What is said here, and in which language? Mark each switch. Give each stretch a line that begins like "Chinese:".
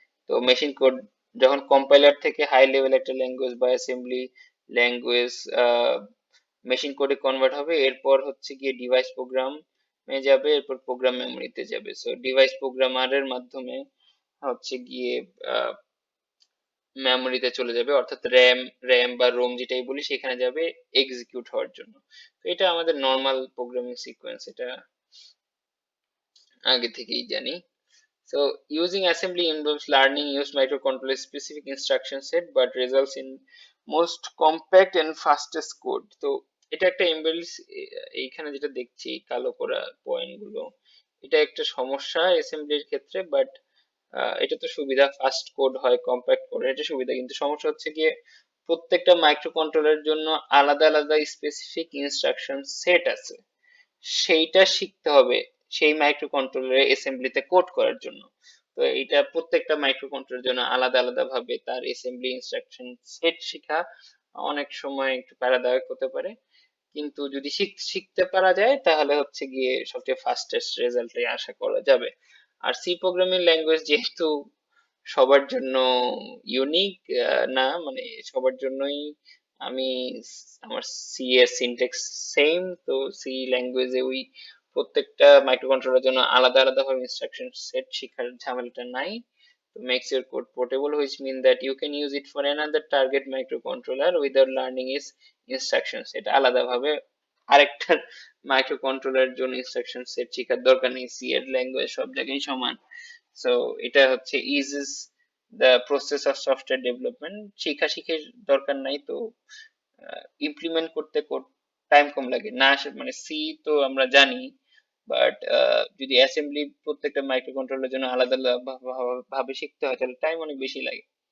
Bangla: তো machine code যখন compiler থেকে হাই লেভেল একটা ল্যাঙ্গুয়েজ বা অ্যাসেম্বলি ল্যাঙ্গুয়েজ মেশিন কোডে কনভার্ট হবে, এরপর হচ্ছে গিয়ে ডিভাইস প্রোগ্রাম যাবে, এরপর প্রোগ্রাম মেমোরিতে যাবে। সো ডিভাইস প্রোগ্রামারের মাধ্যমে হচ্ছে গিয়ে মেমোরিতে চলে যাবে, অর্থাৎ র্যাম বা রোম যেটাই বলি সেখানে যাবে এক্সিকিউট হওয়ার জন্য। তো এটা আমাদের নর্মাল প্রোগ্রামিং সিকোয়েন্স, এটা আগে থেকেই জানি।
English: So using assembly involves learning use microcontroller specific instruction set but results in most compact and fastest code.
Bangla: তো এটা একটা এমবেডেড, এইখানে যেটা দেখছি কালো করা পয়েন্ট গুলো, এটা একটা সমস্যা অ্যাসেম্বলির ক্ষেত্রে, বাট এটা তো সুবিধা, ফাস্ট কোড হয়, কম্প্যাক্ট কোড, এটা সুবিধা। কিন্তু সমস্যা হচ্ছে গিয়ে প্রত্যেকটা মাইক্রো কন্ট্রোলারের জন্য আলাদা আলাদা স্পেসিফিক ইনস্ট্রাকশন সেট আছে, সেইটা শিখতে হবে সেই মাইক্রো কন্ট্রোলারে অ্যাসেম্বলিতে কোড করার জন্য। তো এটা প্রত্যেকটা মাইক্রো কন্ট্রোলারের জন্য আলাদা আলাদা ভাবে তার অ্যাসেম্বলি ইনস্ট্রাকশন সেট শেখা অনেক সময় একটু প্যারাদায়ক হতে পারে। কিন্তু যদি শিখতে পারা যায় তাহলে হচ্ছে গিয়ে সবচেয়ে ফাস্টেস্ট রেজাল্টে আশা করা যাবে। আর সি প্রোগ্রামিং ল্যাঙ্গুয়েজ যেহেতু সবার জন্য ইউনিক না, মানে সবার জন্যই আমি আমার সি এর সিনট্যাক্স সেম, তো সি ল্যাঙ্গুয়েজে ওই প্রত্যেকটা মাইক্রোকন্ট্রোলারের জন্য আলাদা আলাদা ভাবে ইনস্ট্রাকশন সেট শেখার ঝামেলাটা নাই।
English: তো makes your code portable, which mean that you can use it for another target microcontroller without learning its instructions.
Bangla: এটা আলাদা ভাবে আরেকটা মাইক্রোকন্ট্রোলারের জন্য ইনস্ট্রাকশন সেট শেখার দরকার নেই, সি এর ল্যাঙ্গুয়েজ সব জায়গায় সমান। সো এটা হচ্ছে
English: eases the process of software development,
Bangla: শিখার দরকার নাই। তো ইমপ্লিমেন্ট করতে টাইম কম লাগে না, মানে সি তো আমরা জানি, বাট যদি অ্যাসেম্বলি প্রত্যেকটা মাইক্রো কন্ট্রোলারের জন্য আলাদা আলাদা ভাবে শিখতে হয় তাহলে টাইম অনেক বেশি লাগে।